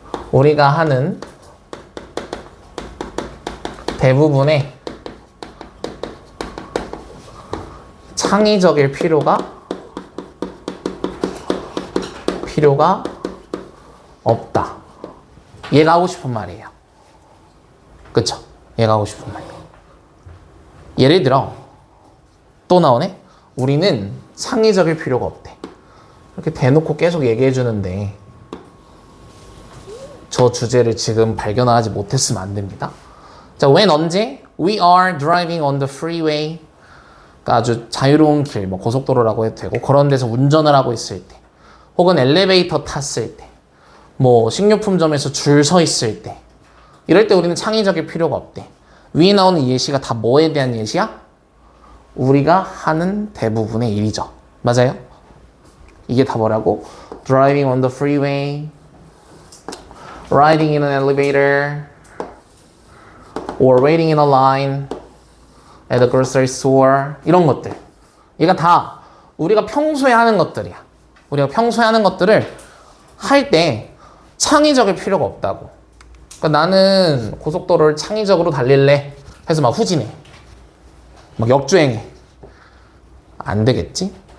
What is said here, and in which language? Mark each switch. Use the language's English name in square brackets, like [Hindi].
[Korean] 우리가 하는 대부분의 창의적일 필요가 없다. 얘가 하고 싶은 말이에요. 그쵸? 얘가 하고 싶은 말이에요. 예를 들어 또 나오네? 우리는 창의적일 필요가 없대. 이렇게 대놓고 계속 얘기해 주는데 저 주제를 지금 발견하지 못했으면 안 됩니다. 자, when 언제? [English] We are driving on the freeway. [Korean] 그러니까 아주 자유로운 길, 뭐 고속도로라고 해도 되고 그런 데서 운전을 하고 있을 때, 혹은 엘리베이터 탔을 때, 뭐 식료품점에서 줄 서 있을 때, 이럴 때 우리는 창의적일 필요가 없대. 위에 나오는 예시가 다 뭐에 대한 예시야? 우리가 하는 대부분의 일이죠. 맞아요? 이게 다 뭐라고? [English] Driving on the freeway, riding in an elevator, or waiting in a line at the grocery store. [Korean] 이런 것들. 얘가 다 우리가 평소에 하는 것들이야. 우리가 평소에 하는 것들을 할 때 창의적일 필요가 없다고. 그러니까 나는 고속도로를 창의적으로 달릴래 해서 막 후진해. 막 역주행해. 안 되겠지?